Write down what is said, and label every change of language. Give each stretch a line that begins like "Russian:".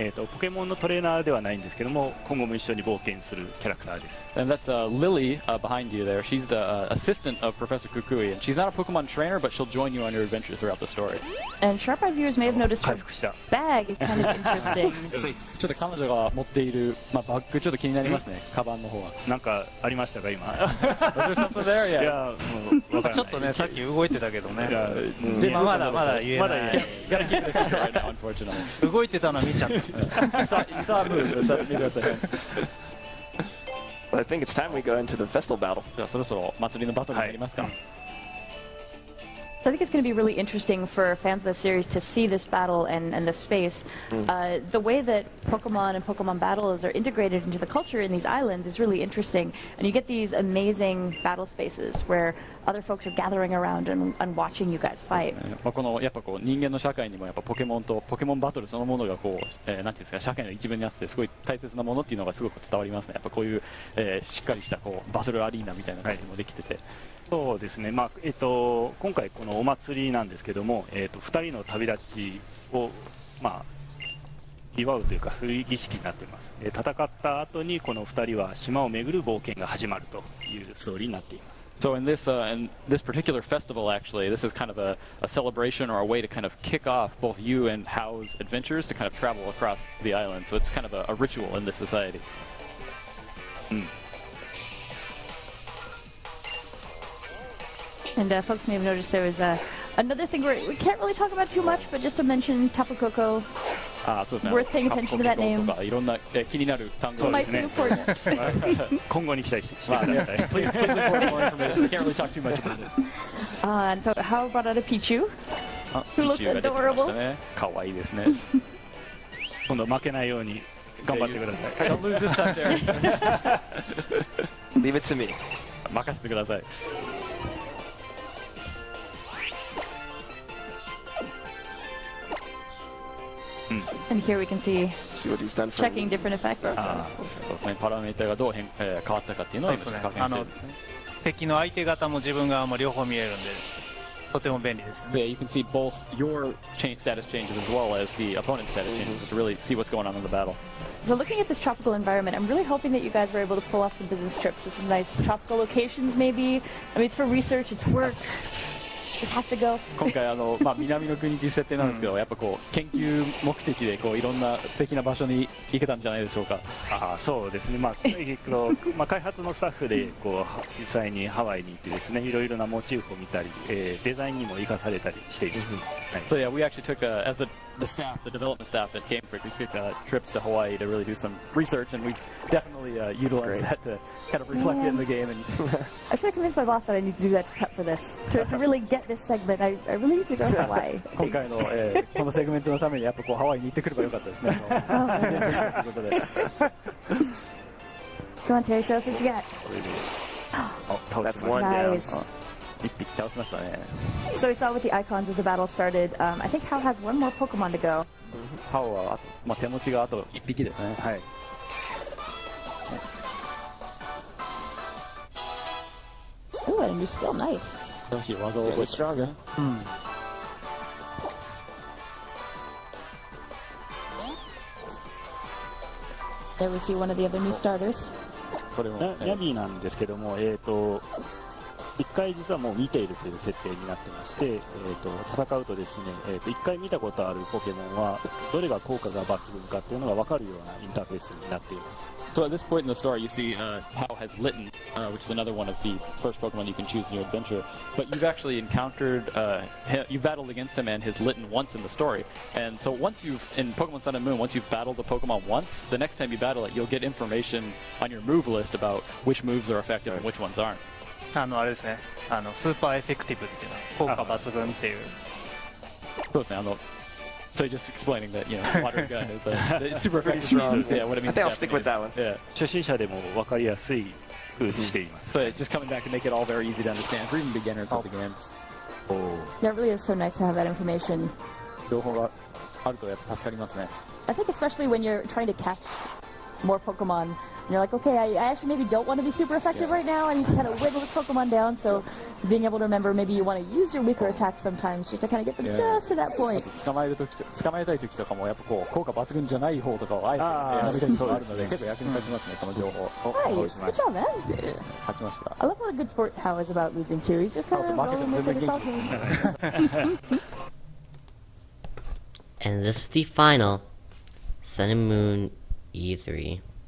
Japanese: ポケモンのトレーナーではないんですけども、今後も一緒に冒険するキャラクターです。
English: And that's Lily behind you there. She's the assistant of Professor Kukui, and she's not a Pokemon trainer, but she'll join you on your adventure throughout the story. And sharp-eyed viewers may have noticed her bag is kind of interesting.
Japanese: ちょっと彼女が持っているバッグちょっと気になりますね。カバンの方は。なんかありましたか今？
English: Was there something there? Yeah.
Japanese: いやもうわからない。ちょっとねさっき動いてたけどね。でまだ言えない。
English: Gotta keep this secret right now, unfortunately.
Japanese: 動いてたの見ちゃった。
English: You saw a move. Well, I think it's time we go into the festival battle.
Japanese: じゃあそろそろ祭りのバトルになりますか。
English: So I think it's going to be really interesting for fans of the series to see this battle and the space. The way that Pokemon and Pokemon battles are integrated into the culture in these islands is really interesting. And you get these amazing battle spaces where other folks are gathering around and watching you guys fight.
Japanese: まあこのやっぱこう人間の社会にもやっぱポケモンとポケモンバトルそのものがこう、なんていうんですか社会の一部にあってすごい大切なものっていうのがすごく伝わりますね。やっぱこういう、しっかりしたこうバトルアリーナみたいな感じもできてて。そうですね、まあ今回、このお祭りなんですけども、2人の旅立ちを、まあ、祝うというか、そういう儀式になっています。戦った後に、この2人は島を巡る冒険が始まるというストーリーになっています。
English: So in this particular festival, actually, this is kind of a celebration or a way to kind of kick off both you and Hao's adventures to kind of travel across the island. So it's kind of a ritual in this society. And folks may have noticed there was another thing we can't really talk about too much, but just to mention Tapu Koko.
Japanese: そうですね。
English: Worth paying attention to that name.
Japanese: とかいろんな、気になる単語そうで
English: Might
Japanese: す
English: be
Japanese: ね。
English: important.
Japanese: 今後に期待してください。
English: Please report more information. I can't really talk too much about it. And so how brought out a Pichu? あ Who looks
Japanese: ピーチューが出てきました
English: adorable.
Japanese: ね。可愛いですね。今度負けないように頑張ってください。
English: Don't lose this time, Derek. Leave it to me.
Japanese: 任せてください。
English: And here we can see See what he's done for checking different effects.
Japanese: そうですね。パラメーターがどう変わったかっていうのを今ちょっと確認してるんですね。敵の相手方も自分側も両方見えるんで、とても便利ですよね。
English: Yeah, you can see both your status changes as well as the opponent's status changes to really see what's going on in the battle. So looking at this tropical environment, I'm really hoping that you guys were able to pull off some business trips to some nice tropical locations maybe. I mean, it's for research, it's work. Just have to go.
Japanese: 今回まあ、南の国っていう設定なんですけど、やっぱこう研究目的でこういろんな素敵な場所に行けたんじゃないでしょうか。そうですね、まあ開発のスタッフでこう実際にハワイに行ってですね、いろいろなモチーフを見たり、デザインにも生かされたりしています。はい、
English: So yeah, we actually took as the staff, the development staff at Game Freak, we took trips to Hawaii to really do some research, and we've definitely utilized that to kind of reflect it in the game. And I should have convinced my boss that I need to do that prep for this. To really get this segment, I really need to go to Hawaii.
Japanese: 今回の、このセグメントのためにやっぱこうハワイに行ってくればよかったですね。ということで。
English: Come on, Terry, show us what you got. That's one down. Nice.
Japanese: 一匹倒しましたね。
English: So we saw with the icons as the battle started. I think Hal has one more Pokemon to go.
Japanese: ハオはまあ、手持ちがあと一匹ですね。はい。
English: Ooh, and you're still nice.
Japanese: 新しい技を覚えてますね。 There we see one of the other new starters. これも、ヤビーなんですけども、一回実はもう見ているという設定になってまして、戦うとですね、一回見たことあるポケモンはどれが効果が抜群かっていうのが分かるようなインターフェースになっています。
English: So at this point in the story, you see Hao has Litten, which is another one of the first Pokemon you can choose in your adventure. But you've actually encountered, you've battled against him and his Litten once in the story. And so once in Pokemon Sun and Moon, once you've battled the Pokemon once, the next time you battle it, you'll get information on your move list about which moves are effective and which ones aren't.
Japanese: あれですね、スーパーエフェクティブっていうのは効果抜群っていう。そうですね、
English: So just explaining that, you know, water gun is super effective. Yeah, what it means. I think I'll stick with that one. Yeah.
Japanese: 初心者でも分かりやすい風にしています。
English: So it's just coming back to make it all very easy to understand for even beginners of the game. Yeah, it really is so nice to have that information.
Japanese: 情報があるとやっぱ助かりますね。
English: I think especially when you're trying to catch more Pokemon, and you're like, okay, I actually maybe don't want to be super effective right now. I need to kind of whittle this Pokemon down. So being able to remember maybe you want to use your weaker attacks sometimes just to kind of get them just to that point.
Japanese: 捕まえたい時とかもやっぱこう効果抜群じゃない方とかをあえて選びたいことがあるので結構役に立ちますね、この情報。
English: Nice, good job, man.
Japanese: 勝ちました。
English: I love what a good sport Hao is about losing too. He's just kind of rolling with it. It's all good. And this is the final Sun and Moon E3.